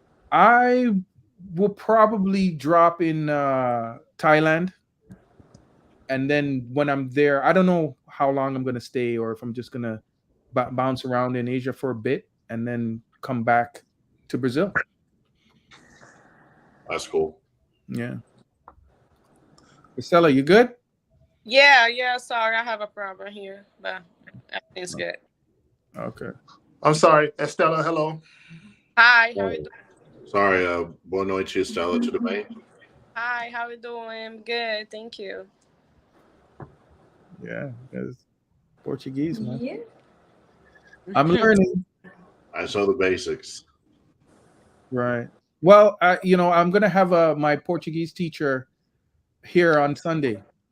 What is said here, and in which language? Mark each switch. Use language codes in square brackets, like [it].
[en] I will probably drop in Thailand, and then when I'm there, I don't know how long I'm gonna stay, or if I'm just gonna bounce around in Asia for a bit and then come back to Brazil. That's cool. Yeah. Estella, you good? Yeah. Sorry, I have a problem here, but everything's good. Okay. I'm sorry, Estella. Hello. Hi, how you doing? Sorry, [pt] boa noite, Estela, tudo bem? [en] Hi, how you doing? Good, thank you. Yeah, that's Portuguese, man. Yeah. I'm learning. I saw the basics. Right. Well, I'm gonna have my Portuguese teacher here on Sunday.